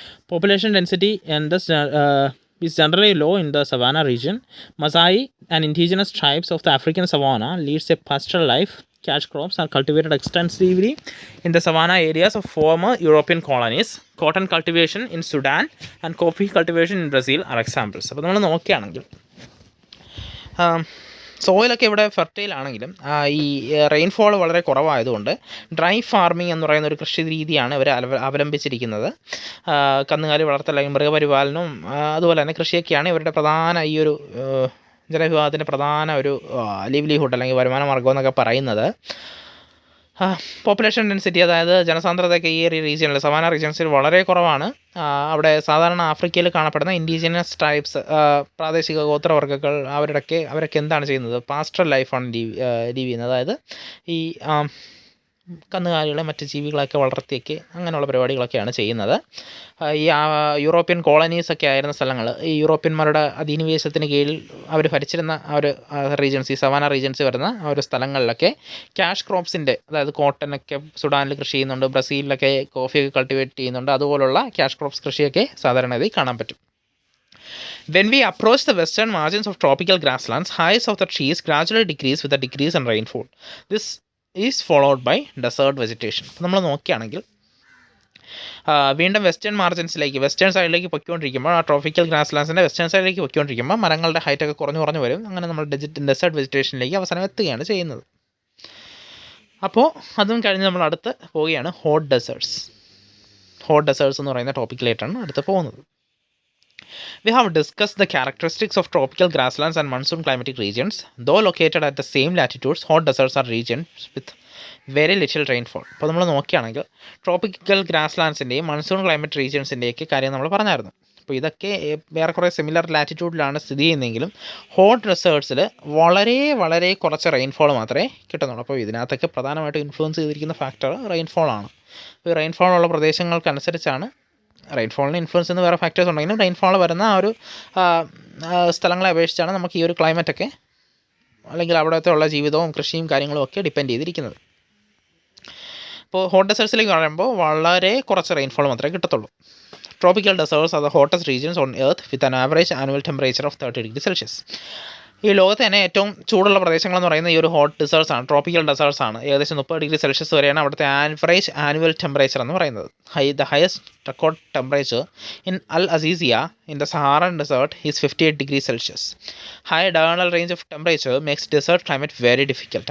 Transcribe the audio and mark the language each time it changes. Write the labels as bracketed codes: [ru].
[en] Population density in this is generally low in the savanna region. Maasai and indigenous tribes of the African savanna leads a pastoral life. Cash crops are cultivated extensively in the savanna areas of former European colonies. Cotton cultivation in Sudan and coffee cultivation in Brazil are examples. [ml] അപ്പോൾ നമ്മൾ നോക്കുകയാണെങ്കിൽ സോയിലൊക്കെ ഇവിടെ fertile ആണെങ്കിലും ഈ rainfall വളരെ കുറവായതുകൊണ്ട് dry farming എന്ന് പറയുന്ന ഒരു കൃഷി രീതിയാണ് ഇവർ അവലംബിച്ചിരിക്കുന്നത്. കന്നുകാലി വളർത്തൽ അല്ലെങ്കിൽ മൃഗപരിപാലനവും അതുപോലെ തന്നെ കൃഷിയൊക്കെയാണ് ഇവരുടെ പ്രധാന ഈ ഒരു ജനവിഭാഗത്തിൻ്റെ പ്രധാന ഒരു ലിവ്ലിഹുഡ് അല്ലെങ്കിൽ വരുമാന മാർഗ്ഗം എന്നൊക്കെ പറയുന്നത്. പോപ്പുലേഷൻ ഡെൻസിറ്റി, അതായത് ജനസാന്ദ്രതയൊക്കെ ഈ റീജിയനിൽ സവാന റീജിയൻസിൽ വളരെ കുറവാണ്. അവിടെ സാധാരണ ആഫ്രിക്കയിൽ കാണപ്പെടുന്ന ഇൻഡിജിനസ് ട്രൈബ്സ്, പ്രാദേശിക ഗോത്രവർഗ്ഗങ്ങൾ, അവരൊക്കെ എന്താണ് ചെയ്യുന്നത്? പാസ്റ്ററൽ ലൈഫാണ് ലീവ് ചെയ്യുന്നത്. അതായത് ഈ കന്നുകാലികളെ മറ്റ് ജീവികളൊക്കെ വളർത്തിയൊക്കെ അങ്ങനെയുള്ള പരിപാടികളൊക്കെയാണ് ചെയ്യുന്നത്. ഈ യൂറോപ്യൻ കോളനീസൊക്കെ ആയിരുന്ന സ്ഥലങ്ങൾ, ഈ യൂറോപ്യന്മാരുടെ അധിനിവേശത്തിന് കീഴിൽ അവർ ഭരിച്ചിരുന്ന ആ ഒരു റീജൻസ്, ഈ സവാന റീജൻസ് വരുന്ന ആ ഒരു സ്ഥലങ്ങളിലൊക്കെ ക്യാഷ് ക്രോപ്സിൻ്റെ, അതായത് കോട്ടനൊക്കെ സുഡാനിൽ കൃഷി ചെയ്യുന്നുണ്ട്, ബ്രസീലിലൊക്കെ കോഫിയൊക്കെ കൾട്ടിവേറ്റ് ചെയ്യുന്നുണ്ട്, അതുപോലുള്ള ക്യാഷ് ക്രോപ്സ് കൃഷിയൊക്കെ സാധാരണഗതി കാണാൻ പറ്റും. [en] When we approach the western margins of tropical grasslands, heights of the trees gradually decrease with a decrease in rainfall. This is followed by desert vegetation. [ml] അപ്പോൾ നമ്മൾ നോക്കുകയാണെങ്കിൽ വീണ്ടും വെസ്റ്റേൺ സൈഡിലേക്ക് പൊയ്ക്കൊണ്ടിരിക്കുമ്പോൾ, ആ ട്രോപ്പിക്കൽ ഗ്രാസ്ലാൻഡ്സിൻ്റെ വെസ്റ്റേൺ സൈഡിലേക്ക് പൊയ്ക്കൊണ്ടിരിക്കുമ്പോൾ മരങ്ങളുടെ ഹൈറ്റൊക്കെ കുറഞ്ഞു വരും. അങ്ങനെ നമ്മൾ ഡെസേർട്ട് വെജിറ്റേഷനിലേക്ക് അവസാനം എത്തുകയാണ് ചെയ്യുന്നത്. അപ്പോൾ അതും കഴിഞ്ഞ് നമ്മൾ അടുത്ത് പോവുകയാണ് ഹോട്ട് ഡെസേർട്സ് എന്ന് പറയുന്ന ടോപ്പിക്കിലായിട്ടാണ് അടുത്ത് പോകുന്നത്. [en] We have discussed the characteristics of tropical grasslands and monsoon climatic regions. Though located at the same latitudes, hot deserts are regions with very little rainfall. [ml] അപ്പോൾ നമ്മൾ നോക്കുകയാണെങ്കിൽ ട്രോപ്പിക്കൽ ഗ്രാസ്ലാൻഡ്സിൻ്റെയും മൺസൂൺ ക്ലൈമറ്റ് റീജിയൻസിൻ്റെയൊക്കെ കാര്യം നമ്മൾ പറഞ്ഞായിരുന്നു. അപ്പോൾ ഇതൊക്കെ വേറെ കുറേ സിമിലർ ലാറ്റിറ്റ്യൂഡിലാണ് സ്ഥിതി ചെയ്യുന്നതെങ്കിലും ഹോട്ട് ഡെസേർട്സിൽ വളരെ കുറച്ച് റെയിൻഫോൾ മാത്രമേ കിട്ടുന്നുള്ളൂ. അപ്പോൾ ഇതിനകത്തൊക്കെ പ്രധാനമായിട്ടും ഇൻഫ്ലുവൻസ് ചെയ്തിരിക്കുന്ന ഫാക്ടർ റെയിൻഫോളാണ്. അപ്പോൾ ഈ റെയിൻഫോളുള്ള പ്രദേശങ്ങൾക്കനുസരിച്ചാണ്, റെയിൻഫോളിന് ഇൻഫ്ലുവൻസ് എന്ന് വേറെ ഫാക്ടേഴ്സ് ഉണ്ടെങ്കിലും റെയിൻഫോൾ വരുന്ന ആ ഒരു സ്ഥലങ്ങളെ അപേക്ഷിച്ചാണ് നമുക്ക് ഈ ഒരു ക്ലൈമറ്റൊക്കെ അല്ലെങ്കിൽ അവിടുത്തെ ഉള്ള ജീവിതവും കൃഷിയും കാര്യങ്ങളും ഒക്കെ ഡിപ്പെൻഡ് ചെയ്തിരിക്കുന്നത്. ഇപ്പോൾ ഹോട്ട് ഡെസേർട്സിലേക്ക് പറയുമ്പോൾ വളരെ കുറച്ച് റെയിൻഫോൾ മാത്രമേ കിട്ടത്തുള്ളൂ. [en] Tropical deserts are the hottest regions on Earth with an average annual temperature of 30 degrees Celsius. [ml] ഈ ലോകത്ത് തന്നെ ഏറ്റവും ചൂടുള്ള പ്രദേശങ്ങളെന്ന് പറയുന്ന ഈ ഒരു ഹോട്ട് ഡെസേർട്സ് ആണ്, ട്രോപ്പിക്കൽ ഡെസേർട്സ് ആണ്. ഏകദേശം 30 ഡിഗ്രി സെൽഷ്യസ് വരെയാണ് അവിടുത്തെ ആവറേജ് ആനുവൽ ടെമ്പറേച്ചർ എന്ന് പറയുന്നത്. [en] The highest record temperature in Al Aziziya in the Saharan desert is 58 degree Celsius. High diurnal range of temperature makes desert climate very difficult.